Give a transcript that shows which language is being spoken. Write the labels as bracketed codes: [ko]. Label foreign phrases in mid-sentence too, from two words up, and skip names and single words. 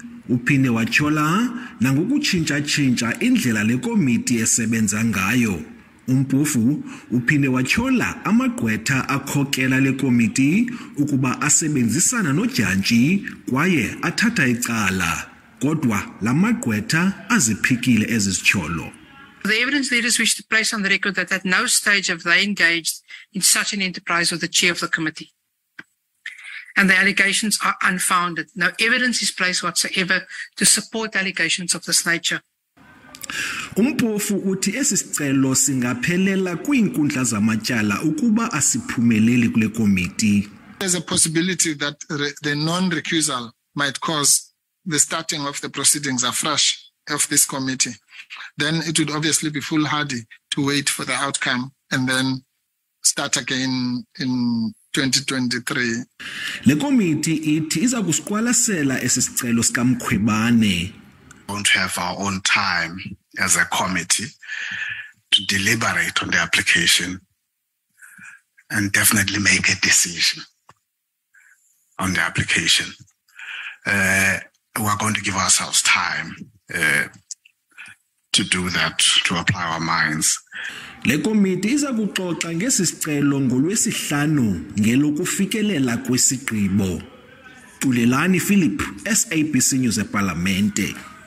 [xh] Uphinde watshola nangokutshintsha-tshintsha indlela le komiti esebenza ngayo. Umpofu uphinde watshola amagqwetha akhokela le komiti ukuba asebenzisana noDyantyi kwaye athatha icala. Kodwa la magqwetha aziphikile ezi zitsholo. [en] The evidence leaders wish to place on the record that at no stage have they engaged in such an enterprise with the chair of the committee. And the allegations are unfounded. No evidence is placed whatsoever to support allegations of this nature. [xh] Umpofu uthi esi sicelo singaphelela kwiinkundla zamatyala ukuba asiphumeleli kule komiti. [en] There's a possibility that the non-recusal might cause the starting of the proceedings afresh of this committee. Then it would obviously be foolhardy to wait for the outcome and then start again in 2023. [xh] Le komiti ithi iza kusiqwalasela esi sicelo sikaMkhwebane. [en] Won't have our own time as a committee to deliberate on the application and definitely make a decision on the application. We're going to give ourselves time to do that, to apply our minds. [xh] Le komiti iza kuxoxa ngesi sicelo ngoLwesihlanu ngelokufikelela kwesigqibo. Xulelani Philip, SABC News lephalamende.